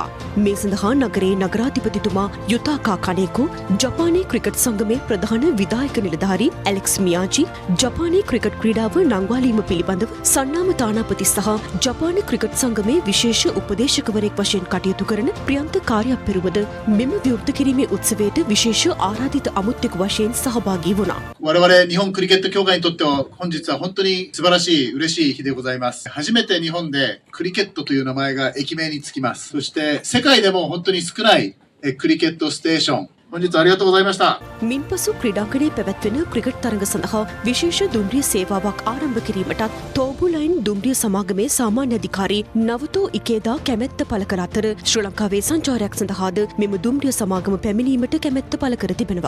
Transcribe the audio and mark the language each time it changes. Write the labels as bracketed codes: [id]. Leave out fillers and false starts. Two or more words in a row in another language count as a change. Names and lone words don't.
[si] මේ සඳහා නගරයේ නගරාධිපතිතුමා යුතාකා කනේකෝ, ජපානයේ ක්‍රිකට් සංගමේ ප්‍රධාන විධායක නිලධාරී ඇලෙක්ස් මියාජි, ජපානයේ ක්‍රිකට් ක්‍රීඩාව නංවාලීම පිළිබඳව සන්නාම තානාපති සහ ජපානයේ ක්‍රිකට් සංගමේ විශේෂ උපදේශකවරයෙක් වශයෙන් කටයුතු කරන ප්‍රියන්ත කාර්යප්පෙරුවද මෙම විවෘත කිරීමේ උත්සවයට විශේෂ ආරාධිත අමුත්‍යෙකු වශයෙන් සහභාගී වුණා. [ja] 我々日本クリケット協会にとっては本日は本当に素晴らしい嬉しい日でございます。初めて日本でクリケットという名前が駅名につきます。そして世界でも本当に少ないクリケットステーション、本日はありがとうございました。 [si] මින්පසු ක්‍රීඩාංගණයේ පැවැත්වෙන ක්‍රිකට් තරඟ සඳහා විශේෂ දුම්රිය සේවාවක් ආරම්භ කිරීමටත් තෝබුලයින් දුම්රිය සමාගමේ සාමාන්‍ය අධිකාරී නවතෝ ඉකේදා කැමැත්ත පළ කර අතර ශ්‍රී ලංකාවේ සංචාරයක් සඳහාද මෙම දුම්රිය සමාගම පැමිණීමට කැමැත්ත පළ කර තිබෙනවා.